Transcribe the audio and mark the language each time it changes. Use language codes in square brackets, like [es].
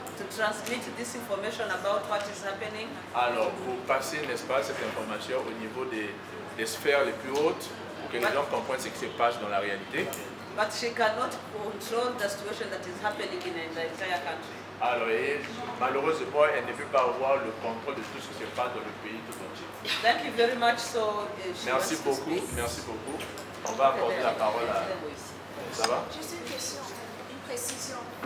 [en] To transmit this information about what is happening. [fr] Alors, pour passer, n'est-ce pas, cette information au niveau des sphères les plus hautes, pour que les gens comprennent ce qui se passe dans la réalité. [en] But she cannot control the situation that is happening in the entire country. [fr] Alors, et malheureusement, elle ne peut pas avoir le contrôle de tout ce qui se passe dans le pays tout entier. [en] Thank you very much. So, [fr] merci beaucoup, merci beaucoup. On va accorder la parole à... Ça va? Juste une question, une précision.